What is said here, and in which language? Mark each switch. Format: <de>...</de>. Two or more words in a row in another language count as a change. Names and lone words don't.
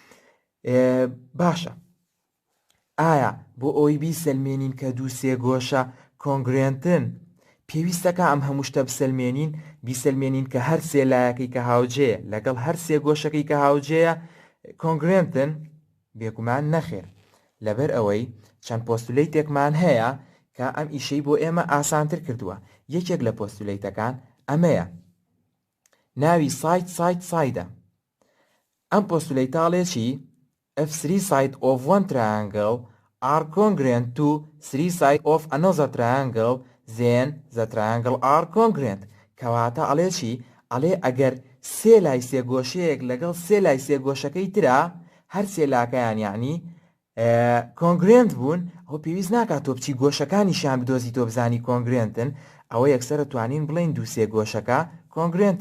<ckb>باشە، ئایا بۆ ئەوەی بیسەلمێنین کە دوو سێگۆشە congruentن پێویستەکە ئەم هەموو شتە بیسەلمێنین کە هەر سێ لایەکەی کە هاوجێیە لەگەڵ هەر سێگۆشەکەی کە هاوجێیە congruentن؟ بێگومان نەخێر، لەبەر ئەوەی چەند پۆستولیتێکمان هەیە کە ئەم ئیشەی بۆ ئێمە ئاسانتر کردووە. یەکێک لە پۆستولیتەکان ئەمەیە، ناوی سایدە. ئەم پۆستولیتاڵێکی</ckb> <en>if three sides of one triangle are congruent to three sides of another triangle then the triangle are congruent.</en> <ckb>کەواتە ئەڵێ چی؟ ئەڵێ ئەگەر سێ لای سێگۆشەیەک لەگەڵ سێ لای سێگۆشەکەی ترا هەر سێ لاکەیان یعنی congruent بوون، ئەو پێویست ناکات تۆ بچی گۆشەکانیشیان بدۆزی تۆ بزانی congruentن، ئەوە یەکسەرە توانین بڵین دوو سێگۆشەکە congruentن.</ckb>